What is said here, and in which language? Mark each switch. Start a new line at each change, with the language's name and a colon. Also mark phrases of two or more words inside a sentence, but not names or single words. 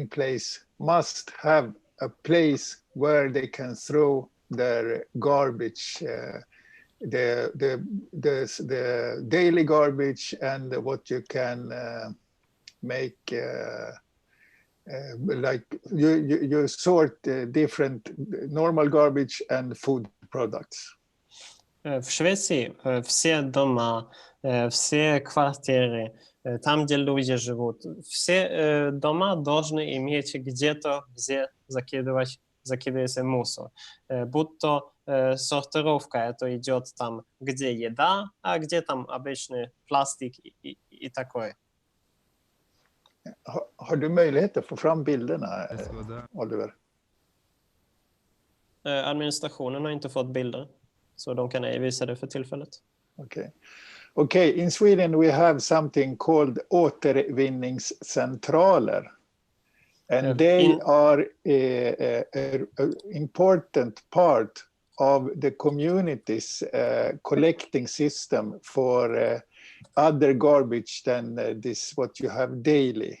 English: place must have a place where they can throw their garbage, the daily garbage and what you can make, like you sort different normal garbage and food products.
Russian: В Швеции все дома, все квартиры, там, где люди живут, все дома должны иметь где-то, где закидывается мусор. Будь то сортировка, это идет там, где еда, а где там обычный пластик и такое.
Swedish: Har du möjlighet att få fram bilderna, Oliver? Administrationen har inte fått bilder, så de kan ej visa det för tillfället.
English: Okay, in Sweden we have something called återvinningscentraler. And they are an important part of the community's collecting system for other garbage than this what you have daily.